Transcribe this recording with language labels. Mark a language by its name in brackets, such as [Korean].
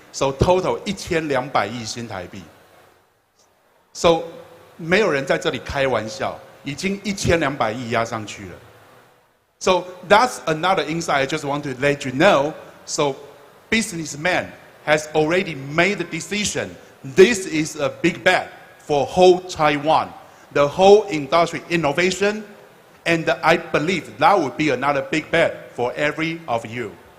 [English] So total 1200亿新台币. [Chinese] So 没有人在这里开玩笑，已经1200亿压上去了。 [English] So that's another insight I just want to let you know. So businessman has already made the decision. This is a big bet for whole Taiwan, the whole industry innovation, and I believe that would be another big bet for every of you.